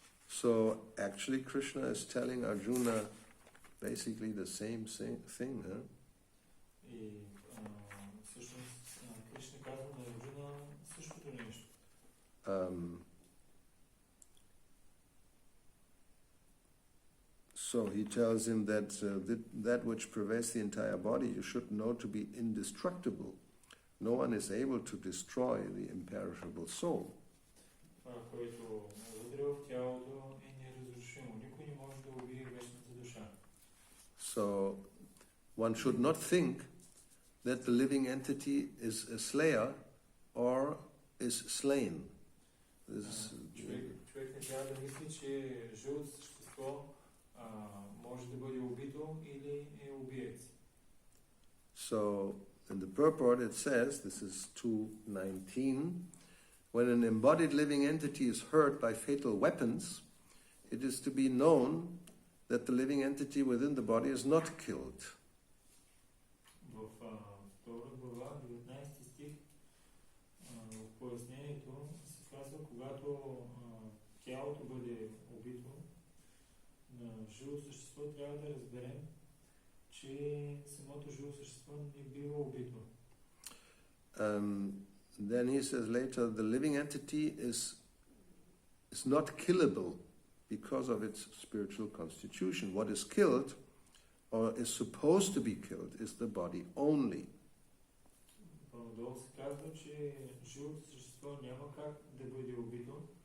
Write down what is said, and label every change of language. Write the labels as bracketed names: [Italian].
[English] So actually Krishna is telling Arjuna basically the same thing, huh? [Bulgarian] И всъщност Кришна казва на Арджуна същото нещо. [English] So he tells him that that which pervades the entire body you should know to be indestructible. No one is able to destroy the imperishable soul. [Bulgarian] Това, което вътре в тялото е неразрушимо. Никой не може да убие вечната душа. [English] So one should not think that the living entity is a slayer or is slain. [Bulgarian] Човек не трябва да мисли, че живото същество може да бъде убито или е убиец. [English] So in the purport it says, this is 2:19, when an embodied living entity is hurt by fatal weapons, it is to be known that the living entity within the body is not killed. [Bulgarian] В втора глава, 19 стих, в пояснението се казва, когато тялото бъде убито на живо същество, трябва да разберем, че самото живо същество не бива убито. [English] Then he says later, the living entity is not killable because of its spiritual constitution. What is killed or is supposed to be killed is the body only. [Bulgarian] По-надолу се казва, че живото същество няма как да бъде убито.